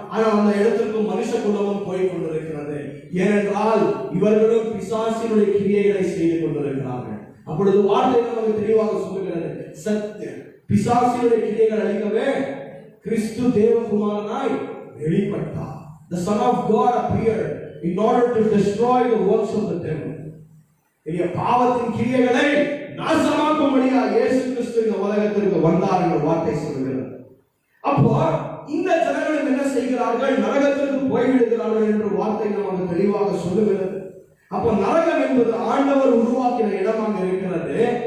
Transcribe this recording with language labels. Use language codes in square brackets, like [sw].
[ta] ஆனால் அந்த இடத்திற்கு மனுஷ குலமும் போய் கொண்டிருக்கிறது. ஏனென்றால் இவர்களும் பிசாசினுடைய கிரியைகளை செய்து கொண்டிருக்கிறார்கள். அப்பொழுது வார்த்தை நமக்கு தெளிவாக சொல்லுகிறது, சத்தியம் பிசாசினுடைய கிரியைகள் அழிக்கவே கிறிஸ்து தேவகுமாரனாய் வெளிப்பட்டார். [en] The Son of God appeared in order to destroy the works of the devil. [ta] பாவத்தின் கிரியைகளை நாசமாக்கும்படியாக இயேசு கிறிஸ்து இந்த உலகத்திற்கு வந்தார் என்ற வார்த்தை சொல்லுகிறது. அப்போ இந்த ஜனங்கள் என்ன செய்கிறார்கள்? நரகத்திற்கு போய்விடுகிறார்கள் என்ற வார்த்தை நமக்கு தெளிவாக சொல்லுகிறது. அப்போ நரகம் என்பது ஆண்டவர் உருவாக்கின இடமாக இருக்கிறது.